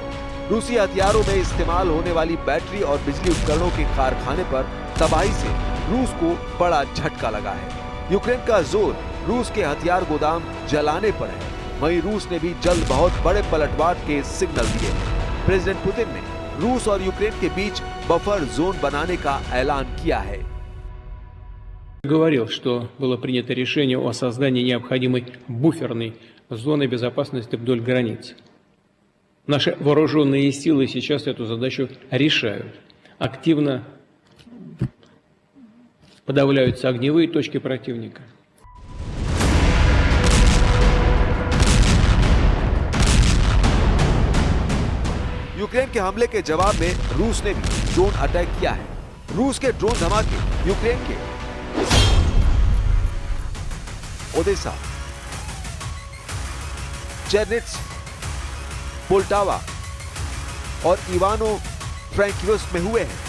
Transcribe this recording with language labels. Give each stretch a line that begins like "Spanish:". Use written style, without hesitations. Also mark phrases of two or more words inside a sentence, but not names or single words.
Hindi: रूसी हथियारों में इस्तेमाल होने वाली बैटरी और बिजली उपकरणों के कारखाने पर तबाही से रूस को बड़ा झटका लगा है। यूक्रेन का जोर रूस के हथियार गोदाम जलाने पर है। वहीं रूस ने भी जल्द बहुत बड़े पलटवार के सिग्नल दिए। प्रेसिडेंट पुतिन ने रूस और यूक्रेन के बीच बफर जोन बनाने का ऐलान किया है।
Russian: Говорил, что было принято решение о создании необходимой буферной зоны безопасности вдоль границ. Наши вооруженные силы сейчас эту задачу решают. Активно подавляются огневые точки противника.
Hindi: यूक्रेन के हमले के जवाब में रूस ने भी ड्रोन अटैक किया है। रूस के ड्रोन धमाके यूक्रेन के ओडेसा, चेर्निट्स, पोल्टावा और इवानो फ्रैंकिव्स्क में हुए हैं।